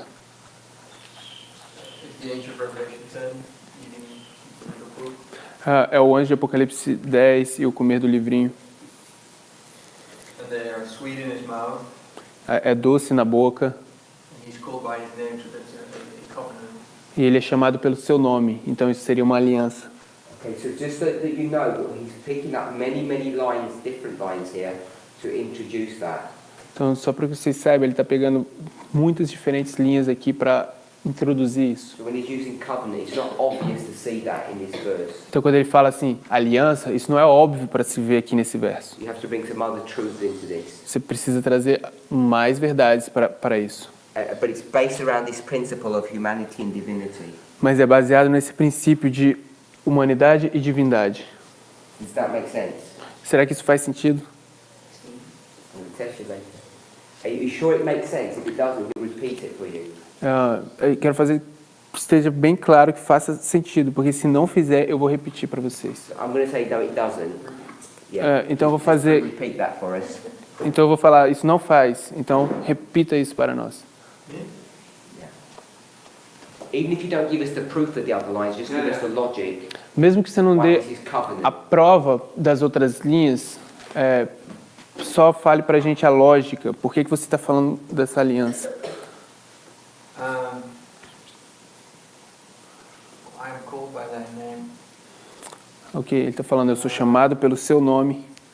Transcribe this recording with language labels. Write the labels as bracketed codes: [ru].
[en] It's the ancient Revelation 10, eating the little fruit. [pt] É o anjo de Apocalipse 10 e o comer do livrinho. [en] And they are sweet in his mouth, [pt] É doce na boca. [en] and he's called by his name, so that's a covenant. [pt] E ele é chamado pelo seu nome. Então isso seria uma aliança. [en] Okay, so just so that you know, he's picking up many lines, different lines here, to introduce that. [pt] Então, só para que vocês saibam, ele está pegando muitas diferentes linhas aqui para introduzir isso. [en] So when he's using covenant, it's not obvious to see that in this verse. [pt] Então, quando ele fala assim, aliança, isso não é óbvio para se ver aqui nesse verso. [en] You have to bring some other truth into this. [pt] Você precisa trazer mais verdades para isso. [en] But it's based around this principle of humanity and divinity. [pt] Mas é baseado nesse princípio de humanidade e divindade. [en] Does that make sense? [pt] Será que isso faz sentido? [en] I'm going to test you later. Are you sure it makes sense? If it doesn't, we'll repeat it for you. [pt] Eu quero fazer que esteja bem claro que faça sentido, porque se não fizer, eu vou repetir para vocês. [en] So I'm going to say no, it doesn't. [pt] Então eu vou fazer, [en] Repeat that for us. [pt] então eu vou falar, isso não faz. Então repita isso para nós. [en] Even if you don't give us the proof of the other lines, just give us the logic. [pt] Mesmo que você não [en] Why [pt] dê [en] this is covenant? [pt] a prova das outras linhas, só fale para a gente a lógica. Por que que você está falando dessa aliança? [en] I am called by thy name. [pt] Ok, ele está falando, eu sou chamado pelo seu nome.